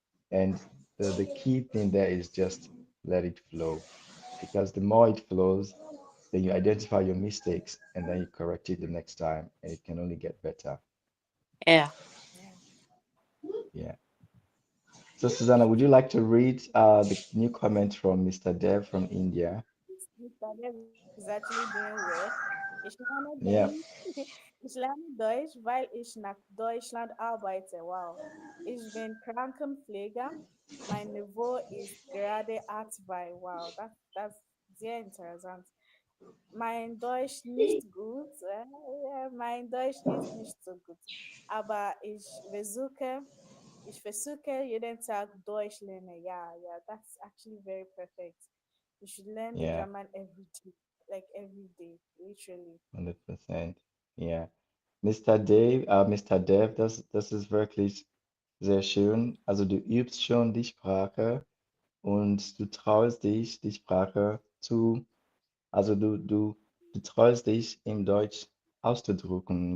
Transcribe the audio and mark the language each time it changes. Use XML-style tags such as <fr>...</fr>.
<en>And the key thing there is just let it flow because the more it flows, then you identify your mistakes and then you correct it the next time and it can only get better. Yeah. Yeah. So Susanna, would you like to read the new comment from Mr. Dev from India? Mr. Dev is actually doing well.</en> <de>Ich lerne</de> <en>Yeah,</en> <de>Deutsch. Ich lerne Deutsch, weil ich nach Deutschland arbeite. Wow. Ich bin Krankenpfleger. Mein Niveau ist gerade A2.</de> <en>Wow, that's</en> <de>sehr interessant. Mein Deutsch nicht gut. Ja, mein Deutsch ist nicht so gut. Aber ich versuche jeden Tag Deutsch lernen.</de> <en>Yeah, that's actually very perfect. You should learn the yeah, German every day, like every day, literally. 100%. Yeah. Mr.</en> <de>Dev, das ist wirklich sehr schön. Also du übst schon die Sprache und du traust dich, die Sprache zu, also du traust dich im Deutsch auszudrücken.</de>